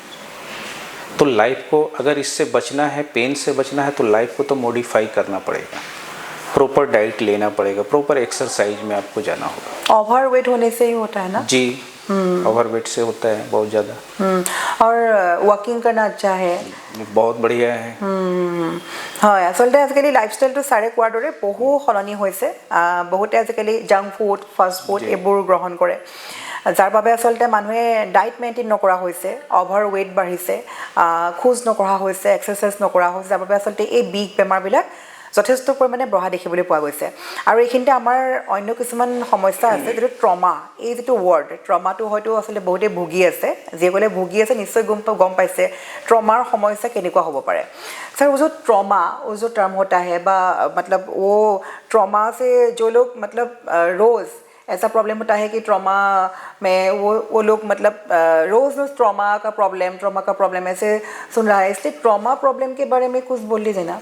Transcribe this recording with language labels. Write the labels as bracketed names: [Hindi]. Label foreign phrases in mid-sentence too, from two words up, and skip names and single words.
[Hindi] तो लाइफ को अगर इससे बचना है, पेन से बचना है, तो लाइफ को तो मॉडिफाई करना पड़ेगा, [English] proper diet [Hindi] लेना पड़ेगा, [English] proper exercise [Hindi] में आपको जाना होगा। ओवरवेट होने से ही होता है ना? जी, ओवरवेट से होता है बहुत ज़्यादा। और वॉकिंग करना अच्छा है, बहुत बढ़िया है। [Assamese] হয়, আচলতে আজিকালি লাইফষ্টাইলটো ছাৰে কোৱাৰ দৰে বহু সলনি হৈছে। বহুতে আজিকালি [English] junk food, fast food [Assamese] এইবোৰ গ্ৰহণ কৰে, যাৰ বাবে আচলতে মানুহে [English] diet maintain [Assamese] নকৰা হৈছে, [English] over weight [Assamese] বাঢ়িছে, খোজ নকৰা হৈছে, এক্সাৰচাইজ নকৰা হৈছে, যাৰ বাবে আচলতে এই বিষ বেমাৰবিলাক যথেষ্ট পৰিমাণে বঢ়া দেখিবলৈ পোৱা গৈছে। আৰু এইখিনিতে আমাৰ অন্য কিছুমান সমস্যা আছে, যিটো ট্ৰমা, এই যিটো ৱৰ্ড ট্ৰমাটো হয়তো আচলতে বহুতে ভুগি আছে, যিসকলে ভুগি আছে নিশ্চয় গম পাইছে ট্ৰমা সমস্যা केनेকুৱা হ'ব পাৰে। [Hindi] सर वो जो ट्रॉमा, वो जो टर्म होता है, मतलब वो ट्रॉमा से जो लोग मतलब रोज़ ऐसा प्रॉब्लम होता है कि ट्रॉमा में वो लोग मतलब रोज़ ट्रॉमा का प्रॉब्लम ऐसे सुन रहा है, इसलिए ट्रॉमा प्रॉब्लम के बारे में कुछ बोल लीजिए ना।